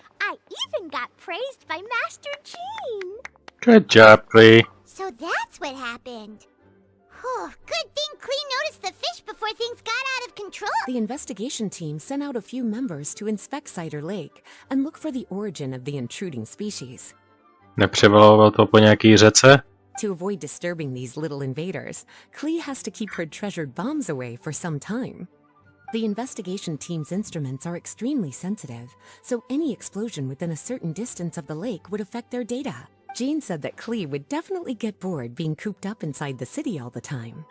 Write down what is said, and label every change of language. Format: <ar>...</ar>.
<en>I even got praised by Master Jean! Good job, Klee. So that's what happened. Good thing Klee noticed the fish before things got out of control. The investigation team sent out a few members to inspect Cider Lake and look for the origin of the intruding species.</en> <cs>Nepřevaloval to po nějaký řece?</cs> <en>To avoid disturbing these little invaders, Klee has to keep her treasured bombs away for some time. The investigation team's instruments are extremely sensitive, so any explosion within a certain distance of the lake would affect their data. Jean said that Klee would definitely get bored being cooped up inside the city all the time.</en>